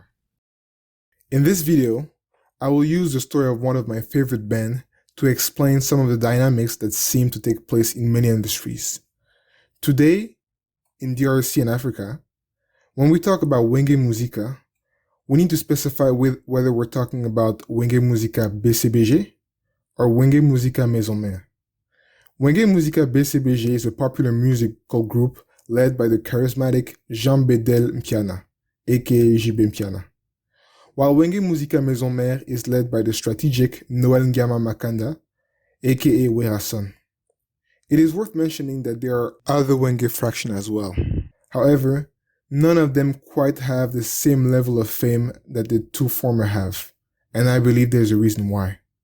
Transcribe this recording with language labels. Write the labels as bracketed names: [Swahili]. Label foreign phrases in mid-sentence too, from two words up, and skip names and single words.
[English] In this video, I will use the story of one of my favorite bands to explain some of the dynamics that seem to take place in many industries. Today, in DRC and Africa, when we talk about Wenge Musica, we need to specify whether we're talking about Wenge Musica BCBG or Wenge Musica Maison Mère. Wenge Musica BCBG is a popular musical group led by the charismatic Jean Bedel Mpiana, aka JB Mpiana, while Wenge Musica Maison Mère is led by the strategic Noel Ngama Makanda, aka Werason. It is worth mentioning that there are other Wenge fractions as well. However, none of them quite have the same level of fame that the two former have, and I believe there's a reason why.